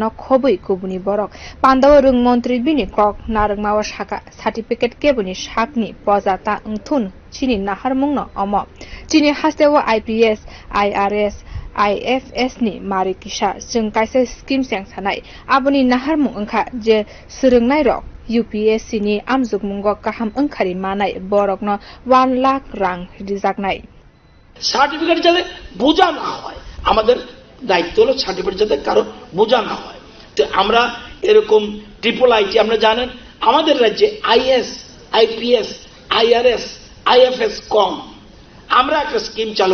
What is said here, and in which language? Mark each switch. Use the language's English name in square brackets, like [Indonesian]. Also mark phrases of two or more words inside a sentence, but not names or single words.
[Kok Borok] no khobui kubuni borok pandao rwng montri bini kok narwngmao saka certificate kebuni sakni pojata ngthun chini naharmung no omo chini haste o IPS IRS IFS ni mari kisa jeng kaisa scheme sengsanai aboni naharmung wngkha je swrwngnai rok UPSC ni amjukmungo kaham wngkhari manai borokno 1 lakh rang rijaknai [Bangla] সার্টিফিকেট যাতে বোঝা না হয় আমাদের দায়িত্ব হলো সার্টিফিকেট যাতে কারো বোঝা না হয় তো আমরা এরকম [English] triple IT [Bangla] আমরা জানেন আমাদের রাজ্যে IS IPS IRS IFS কম আমরা একটা স্কিম চালু